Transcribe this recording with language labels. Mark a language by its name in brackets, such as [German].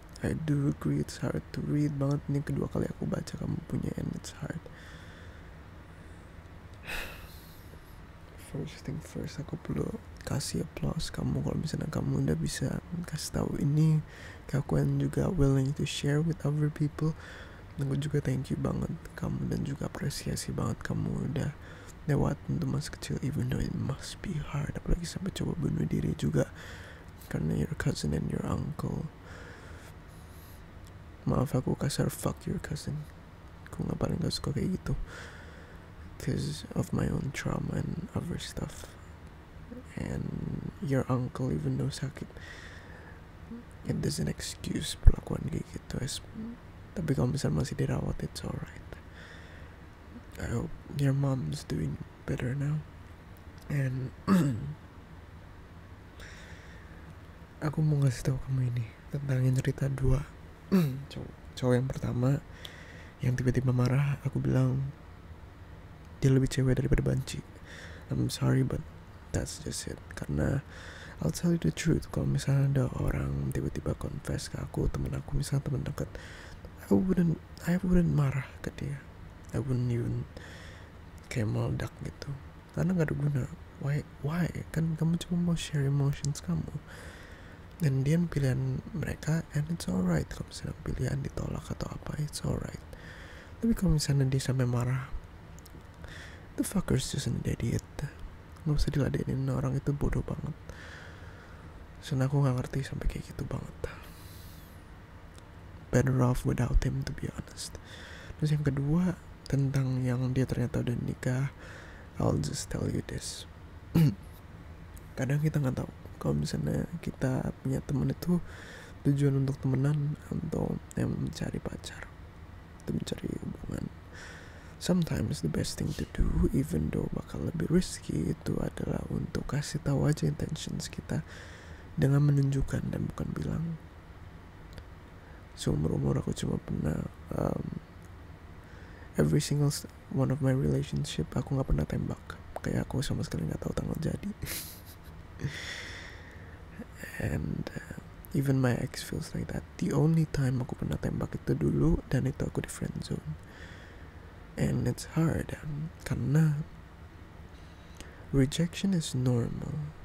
[English] I do agree it's hard to read [Indonesian] banget. Ini kedua kali aku baca kamu punya [English] and it's hard. First thing first, [Indonesian] aku perlu kasih applause kamu kalau misalnya kamu udah bisa kasih tahu ini ke aku and juga [English] willing to share with other people. [Indonesian] Dan aku juga [English] thank you [Indonesian] banget kamu dan juga apresiasi banget kamu udah lewat untuk masa kecil, [English] even though it must be hard, [Indonesian] apalagi sampai coba bunuh diri juga karena [English] your cousin and your uncle. [Indonesian] Maaf aku kasar, [English] fuck your cousin. [Indonesian] Aku paling gak suka kayak gitu [English] because of my own trauma and other stuff. And your uncle, even though [Indonesian] sakit, [English] it doesn't excuse [Indonesian] perlakuan kayak gitu. Tapi kalau misalnya masih dirawat, [English] it's alright. I hope your mom's doing better now. [Indonesian] And aku mau ngasih tahu kamu ini tentang yang cerita 2 cowok. Cowok yang pertama yang tiba-tiba marah, aku bilang dia lebih cewek daripada banci. [English] I'm sorry but that's just it. [Indonesian] Karena [English] I'll tell you the truth, [Indonesian] kalau misalnya ada orang tiba-tiba confess ke aku, temen aku misalnya temen dekat, [English] I wouldn't [Indonesian] marah ke dia. [English] I wouldn't even [Indonesian] kayak meledak gitu, karena gak ada guna. [English] Why? [Indonesian] Kan kamu cuma mau share emotions kamu, dan dia pilihan mereka, [English] and it's alright. [Indonesian] Kalau misalnya pilihan ditolak atau apa, [English] it's alright. [Indonesian] Tapi kalau misalnya dia sampai marah, [English] the fucker's just an idiot. [Indonesian] Gak usah diladenin, orang itu bodoh banget. Soalnya aku gak ngerti sampai kayak gitu banget. [English] Better off without him, to be honest. [Indonesian] Terus yang kedua, tentang yang dia ternyata udah nikah, [English] I'll just tell you this. [Indonesian] Kadang kita gak tahu kalau misalnya kita punya teman itu tujuan untuk temenan atau yang mencari pacar, atau mencari hubungan. [English] Sometimes the best thing to do, even though [Indonesian] bakal lebih risky, itu adalah untuk kasih tahu aja intentions kita dengan menunjukkan dan bukan bilang. Seumur-umur aku cuma pernah [English] every single one of my relationship [Indonesian] aku nggak pernah tembak. Kayak aku sama sekali nggak tahu tanggal jadi. [English] And even my ex feels like that. The only time [Indonesian] aku pernah tembak itu dulu, dan itu aku di friend zone. [English] And it's hard [Indonesian] karena [English] rejection is normal.